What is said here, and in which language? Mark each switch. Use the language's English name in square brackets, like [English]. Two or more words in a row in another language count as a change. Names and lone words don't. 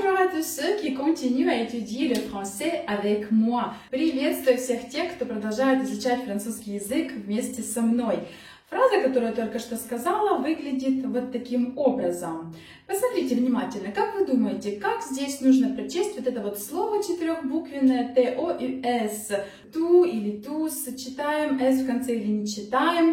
[French] tous ceux qui continuent à étudier le français avec moi. [Russian] Приветствую всех тех, кто продолжает изучать французский язык вместе со мной. Фраза, которую я только что сказала, выглядит вот таким образом. Посмотрите внимательно, как вы думаете, как здесь нужно прочесть вот это вот слово четырехбуквенное T-O-U-S, ту или туз, читаем S в конце или не читаем?